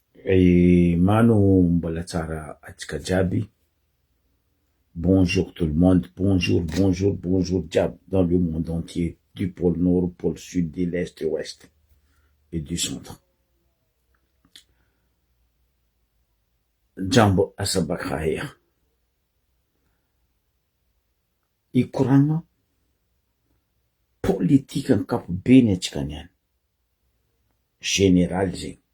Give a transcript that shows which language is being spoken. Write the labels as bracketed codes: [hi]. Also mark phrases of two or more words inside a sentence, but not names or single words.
[mg] Mano mbola tsara atsika jiaby. [fr] Bonjour tout le monde, bonjour jiaby dans le monde entier, du pôle nord au pôle sud, de l'est au ouest et du centre. Jambo asabakaya. [mg] Ikorana politique ankapobeny atsika niany. Général zegny.